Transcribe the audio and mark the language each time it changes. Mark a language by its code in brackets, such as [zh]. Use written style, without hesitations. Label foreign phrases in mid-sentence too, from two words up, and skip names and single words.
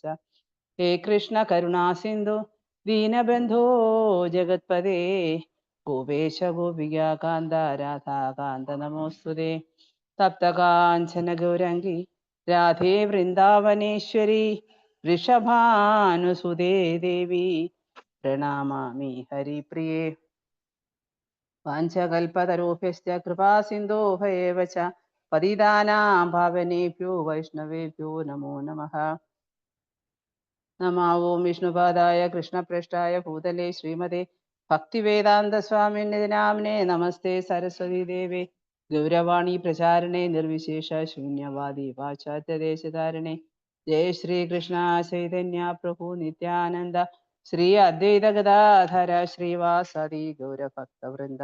[sa] ഹേ കൃഷ്ണ കരുണാസിന്ധു ദീനബന്ധോ ജഗത്പദേ ഗോപേശ ഗോപികാന്ത രാധാകാന്ത നമോസ്തുതേ. തപ്തകാഞ്ചന ഗൗരംഗി രാധേ വൃന്ദാവനേശ്വരി വൃഷഭാനുസുതേ ദേവി പ്രണാമാമി ഹരിപ്രിയേ. വാഞ്ചകൽപതരോഭ്യശ്ച കൃപാസിന്ധോഃ ഏവ ച പതിതാനാം പാവനേഭ്യോ വൈഷ്ണവേഭ്യോ നമോ നമഃ. നമോ ഓം വിഷ്ണുപാദായ കൃഷ്ണപ്രേഷ്ഠായ ഭൂതലേ ശ്രീമതേ ഭക്തിവേദാന്തസ്വാമിനിധി നാമ്നേ നമസ്തേ സരസ്വതി ദേവേ ഗൗരവാണി പ്രചാരണേ നിർവിശേഷ ശൂന്യവാദി പാശ്ചാത്യദേശധാരണേ. ജയ ശ്രീകൃഷ്ണ ചൈതന്യ പ്രഭു നിത്യാനന്ദ ശ്രീ അദ്വൈത ഗദാധര ശ്രീവാസദി ഗൗരഭക്തവൃന്ദ.